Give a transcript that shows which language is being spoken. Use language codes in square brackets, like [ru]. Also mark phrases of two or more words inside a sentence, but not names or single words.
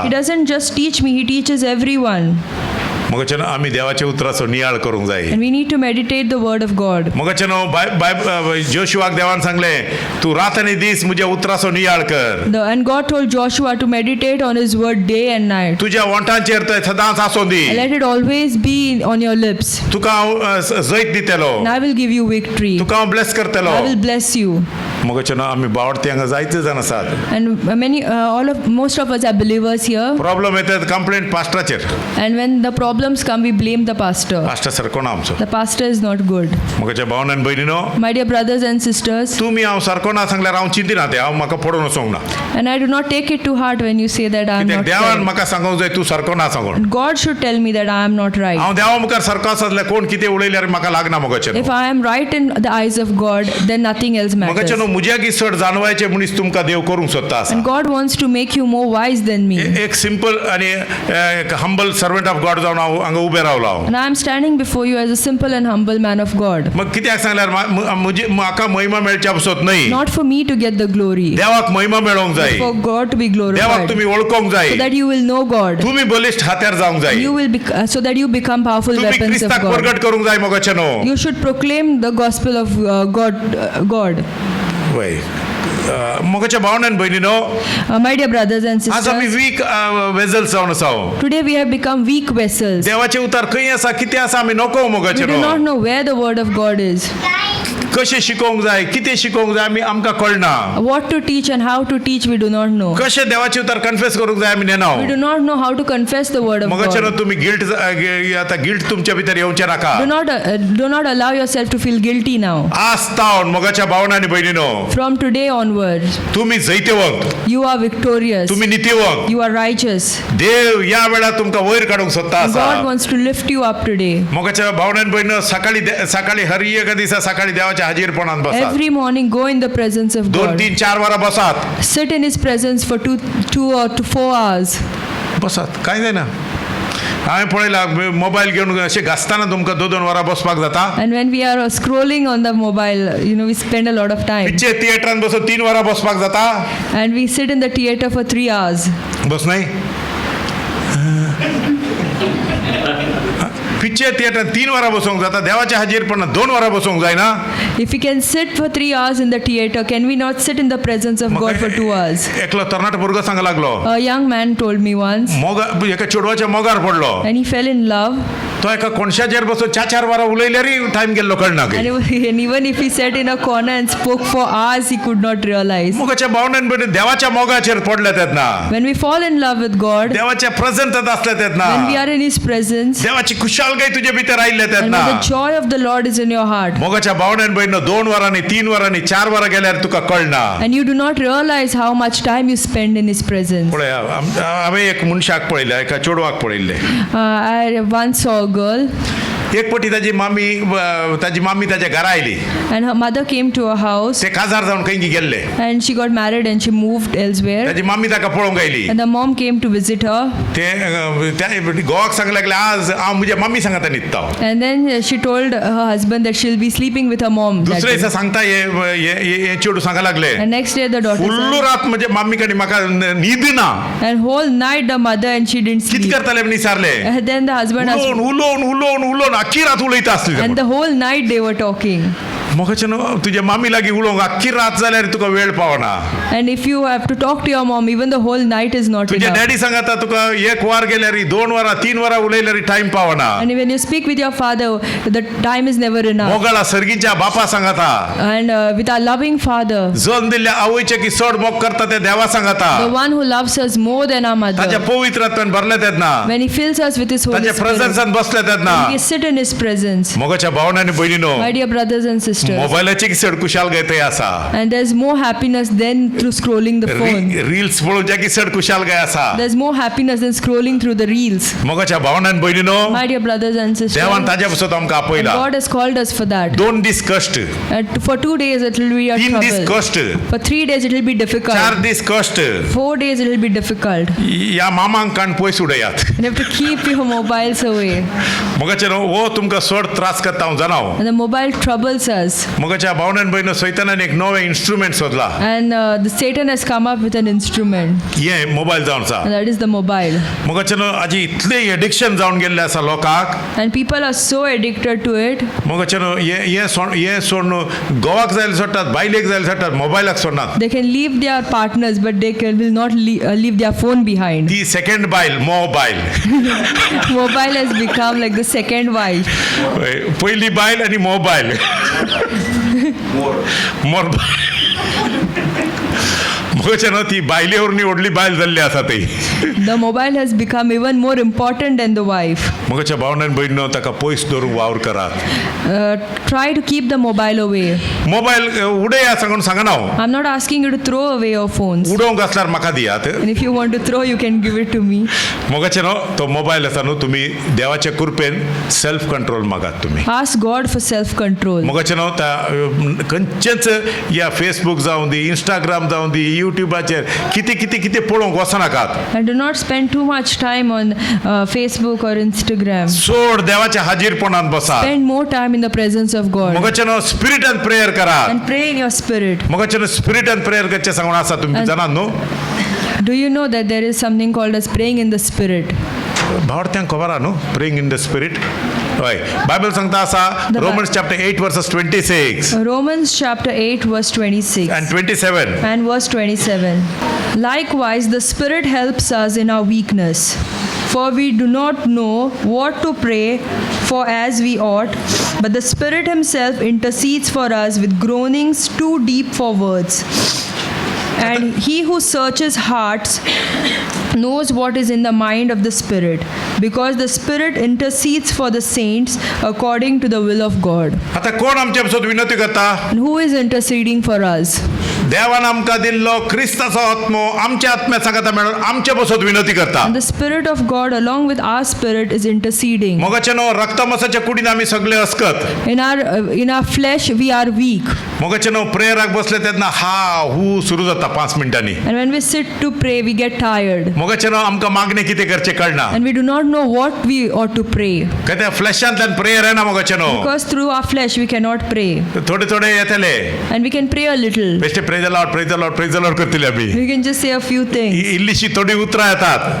[en] He doesn't just teach me, He teaches everyone. [kok] मोगाचे आमी देवाच्या उतराचो नियाळ करूंक जाय. [en] And we need to meditate the word of God. [kok] मोगाचे जोशुआक देवान सांगले तूं रात आनी दीस म्हज्या उतराचो नियाळ कर. [en] And God told Joshua to meditate on His word day and night. [kok] तुज्या वंटांचेर ते सदांच आसूं दी. [en] Let it always be on your lips. [kok] तुका हांव जैत दितलो. [en] And I will give you victory. [kok] तुका हांव ब्लेस करतलो. [en] I will bless you. [kok] मोगाचे आमी बावडते हांगा जायते जाण आसात. [en] And most of us are believers here. [kok] प्रॉब्लेम येतात कंप्लेंट पास्टराचेर. [en] And when the problems come, we blame the pastor. [kok] पास्टर सारको ना आमचो. [en] The pastor is not good. [kok] मोगाच्या भावनान भयणीनो [en] My dear brothers and sisters, [kok] तुमी हांव सारको ना सांगल्यार हांव चिंतिना ते हांव म्हाका पडून वचोंक ना. [en] and I do not take it to heart when you say that I am [kok] कित्याक [en] not [kok] देवान [en] right. [kok] म्हाका सांगूंक जाय तूं सारको ना सांगून. [en] God should tell me that I am not right. [kok] हांव देवा मुखार सारको आसा जाल्यार कोण कितें उलयल्यार म्हाका लागना मोगाचे. [en] If I am right in the eyes of God, then nothing else matters. [kok] मोगाचे मुज्याकी चड जाणवायचे मनीस तुमकां देव करूंक सोदता आसा. [en] And God wants to make you more wise than me. [kok] एक सिंपल आनी हंबल [en] servant of God [kok] जावन हांव हांगा उबें रावलो. [en] And I am standing before you as a simple and humble man of God. [kok] मग कित्याक सांगल्यार म्हाका महिमा मेळच्या बसत न्हय. [en] Not for me to get the glory, [kok] देवाक महिमा मेळोंक जाय. [en] for God to be [kok] देवाक [en] glorified. [kok] तुमी वळखोंक जाय. [en] So that you will know God. [kok] तुमी बलिश्ठ हात्यार जावंक जाय. [en] You will so that you become powerful [kok] तुमी [en] weapons of [kok] क्रिस्ताक [en] God. [kok] प्रगट करूंक जाय मोगाचे न्हू. [en] You should proclaim the gospel of God. [kok] वय मोगाच्या भावनान भयणीनो [en] My dear brothers and [kok] आज आमी [en] sisters, weak vessels [kok] जावन आसा [en] today we have become weak vessels. [kok] देवाचे उतार खंय आसा कितें आसा आमी नको [en] We [kok] मोगाचे [en] do not know where the word of God is, [kok] कशें शिकोवंक जाय कितें शिकोवंक जाय आमी आमकां कळना [en] what to teach and how to teach we do not know. [kok] कशें देवाचे उतार कन्फेस करूंक जाय आमी नेनाव [en] We do not know how to confess the word of [kok] मोगाचे [en] God. [kok] तुम्ही गिल्ट तुमच्या भितर येवचे नाका [en] Do not allow yourself to feel guilty now. [kok] आस्तावन मोगाच्या भावनांनी बहिणीनो [en] From today onwards, [kok] तुम्ही जैतेवंत [en] you are victorious. [kok] तुम्ही नितीवंत [en] You are righteous. [kok] देव या वेळा तुमकां वयर काडूंक सोदता [en] God [kok] आसा [en] wants to lift you up today. [kok] मोगाच्या भावनांनी बहिणीनो सकाळी हर एक दिसा सकाळी देवाच्या हाजीरपणान बसात [en] Every morning, go in the presence of 2, God. [kok] 3, 4 वरां बसात [en] Sit in His presence for two or 4 hours. [kok] बसात कांय जायना हांवें पळयलां मोबायल घेवन अशें घासताना तुमकां 2 वरां बसपाक जाता [en] And when we are scrolling on the mobile, we spend a lot of time. [kok] पिक्चर थिएटरान बसून 3 वरां बसपाक जाता [en] And we sit in the theater for 3 hours. [kok] बस नाही [en] picture theater [kok] 3 वरां बसूंक जाता देवाच्या हाजीरपणान 2 वरां बसूंक जायना [en] If we can sit for 3 hours in the theater, can we not sit in the presence of God for 2 hours? [kok] एकलो तरणाटो भुरगो सांगू लागलो [en] A young man told me once, [kok] एका चेडवाच्या मोगार पडलो [en] and he fell in love. [kok] तो एका कोणशाचेर बसून 4 वरां उलयल्यारी टायम गेल्लो कळना [en] And even if he sat in a corner and spoke for hours, he could not realize. [kok] मोगाच्या भावनान बरें देवाच्या मोगाचेर पडले तेन्ना [en] When we fall in love with God, [kok] देवाच्या प्रेझेंटांत असले तेन्ना [en] when we are in His presence, [kok] देवाची खुशालकाय तुजे भितर आयिल्ले [en] and [kok] तेन्ना [en] when the joy of the Lord is in your heart, [kok] मोगाच्या भावनान बहिणो 2 वरांनी 3 वरांनी 4 वरां गेल्यार तुका कळना [en] and you do not realize how much time you spend in His presence. [kok] पळय हांवें एक मनशाक पळयलें एका चेडवाक पळयल्लें [en] I once saw a girl, [kok] एक पटी ताजी मामी ताच्या घरा आयली [en] and her mother came to her house, [kok] ते काजार जावन खंय गेल्ले [en] and she got married and she moved elsewhere. [kok] ताजी मामी ताका पळोवंक आयली [en] And the mom came to visit her, [kok] ते घोवाक सांगू लागले आज हांव म्हज्या मम्मी सांगाता न्हिदता [en] and then she told her husband that she'll be sleeping with her mom. that [kok] दुसरे [en] day. [kok] दिसा सांगता हे चेडू सांगा लागले [en] And next day the daughter फुल्ल said, [kok] रात म्हज्या मम्मी कडेन म्हाका न्हीद ना [en] and whole night the mother and she didn't [kok] कित [en] sleep. [kok] करताले म्हण विचारले [en] And then the husband asked, [kok] उलोवन आख्खी रात उलयता आसली [en] and the whole night they were talking. [kok] म्हाका तुज्या मामी लागीं उलोवंक आख्खी रात जाल्यार तुका वेळ पावना [en] And if you have to talk to your mom, even the whole night is not [kok] तुज्या [en] enough. [kok] डॅडी सांगाता तुका 1 वार गेल्यार 2 वरां 3 वरां उलयल्यार टायम पावना [en] And when you speak with your father, the time is never enough. [kok] मोगाळा सर्गीच्या बापा सांगाता [en] And with our loving father, [kok] जन दिल्ल्या आवयचे की चड मोग करता ते देवा सांगाता [en] the one who loves us more than our [kok] ताच्या [en] mother, [kok] पवित्रात्म्यान भरले तेन्ना [en] when he fills us with his Holy [kok] ताच्या [en] Spirit, [kok] प्रेझेंसांत बसले तेन्ना [en] we sit in his presence. [kok] मोगाच्या भावनांनी बहिणीनो [en] My dear brothers and sisters, [kok] मोबायलाची चड कुशालकाय थंय आसा [en] and there's more happiness than through scrolling the phone. [kok] रील्स पळोवच्या की चड कुशालकाय आसा [en] There's more happiness than scrolling through the reels. [kok] मोगाच्या भावनांनी बहिणीनो [en] My dear brothers and sisters, [kok] देवान ताज्या पासून आमकां आपयला [en] God has called us for that. [kok] 2 दीस कश्ट [en] For 2 days it will be a [kok] 3 दीस [en] trouble. [kok] कश्ट [en] For 3 days it will be 4 difficult. [kok] दीस कश्ट [en] 4 days it will be difficult. [kok] या मामांक काण पयस उडयात [en] And you have to keep your mobiles away. [kok] मोगाचे हो तुमकां चड त्रास करता हांव जाणाव [en] And the mobile troubles us. [kok] मोगाच्या भावनांनी बहिणो सैतानान एक नवे इन्स्ट्रुमेंट सोदला [en] And the Satan has come up with an instrument, [kok] हे मोबायल जावन आसा [en] and that is the mobile. [kok] मोगाचे हाजी इतले एडिक्शन जावन गेल्ले आसा लोकांक [en] And people are so addicted to it. [kok] मोगाचे हे सोडून गोवाक जायला सोडटात बायलेक जायला सोडटात मोबायलाक सोडनात [en] They can leave their partners, but they will not leave their phone behind. [kok] ती सेकंड बायल मोबायल [en] Mobile has become like the second wife. [kok] पहिली बायल आणि मोबायल मोर मोगाचे ती बायलेवर निवडली बायल जाल्ली आसा ती [en] The mobile has become even more important than the wife. [kok] मोगाच्या भावनान बहिणीनो ताका पयस दवरूंक वावर करात [en] Try to keep the mobile away. [kok] मोबायल उडया सांगून सांगना हांव [en] I'm not asking you to throw away your phones. [kok] उडोवंक आसल्यार म्हाका दियात [en] And if you want to throw, you can give it to me. [kok] मोगाचे तो मोबायल आसा न्हू तुमी देवाच्या कृपेन [en] self control [kok] मागात तुमी [en] Ask God for self-control. [kok] मोगाचे खंयचेच या फेसबुक जावं दी इंस्टाग्राम जावं दी युट्यूबाचेर कितें पळोवंक वचनाकात [en] And do not spend too much time on Facebook or Instagram. [kok] चड देवाच्या हाजीरपणान बसात [en] Spend more time in the presence of God. [kok] मोगाचे स्पिरिटान प्रेयर करात [en] And pray in your spirit. [kok] मोगाचे स्पिरिटान प्रेयर करचे सांगून आसा तुमी जाणात न्हू [en] Do you know that there is something called as praying in the spirit? [kok] भावर्थ्यांक खबर आहा न्हू [en] praying in the Spirit [kok] हय बायबल सांगता असा [en] The Romans chapter 8 verses 26 Romans chapter 8 verse 26 and 27. and verse 27. Likewise, the Spirit helps us in our weakness. For we do not know what to pray for as we ought, but the Spirit Himself intercedes for us with groanings too deep for words. And He who searches hearts knows what is in the mind of the Spirit, because the Spirit intercedes for the saints according to the will of God. [kok] आता कोण आमच्या पासून विनंती करता [en] And who is interceding for us? [kok] देवान आमकां दिल्लो क्रिस्ताचो आत्मो आमच्या आत्म्या सांगता मेळून आमच्या पासून विनंती करता [en] And the Spirit of God, along with our spirit, is interceding. [kok] मोगाचे न्हू रक्तमासाच्या कुडीन आमी सगळे असकत [en] In our flesh, we are weak. [kok] मोगाचे न्हू प्रेयराक बसले तेन्ना हा हू सुरू जाता 5 मिनटांनी [en] And when we sit to pray, we get tired. [kok] मोगाचे न्हू आमकां मागणें कितें करचें कळना [en] And we do not know what we ought to pray. [kok] कित्याक फ्लॅशांतल्यान प्रेयर येना मोगाचे न्हू [en] Because through our flesh, we cannot pray. [kok] थोडे थोडे येतले [en] And we can pray a little. बेश्टे praise the Lord praise the Lord praise the Lord [kok] करतले आमी [en] We can just say a few things. [kok] इल्लीशी थोडी उतरां येतात